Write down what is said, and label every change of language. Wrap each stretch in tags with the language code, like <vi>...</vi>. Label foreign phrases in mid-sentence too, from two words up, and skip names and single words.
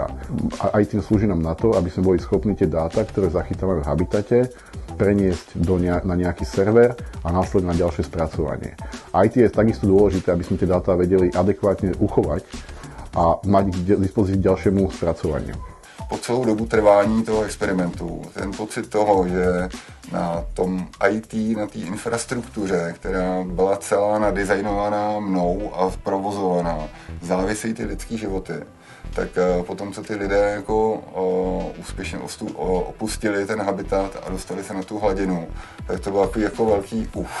<sk>A IT slúži nám na to, aby sme boli schopní tie dáta, ktoré zachytávame v habitate, preniesť na nejaký server a následne na ďalšie spracovanie. IT je takisto dôležité, aby sme tie dáta vedeli adekvátne uchovať a mať k dispozícii ďalšiemu spracovaniu.</sk> <cs>Po celou dobu trvání toho experimentu, ten pocit toho, že na tom IT, na té infrastruktuře, která byla celá nadizajnovaná mnou a provozovaná, závisejí ty lidský životy, tak potom, co ty lidé jako úspěšně opustili ten habitat a dostali se na tu hladinu, tak to byl takový jako velký</cs>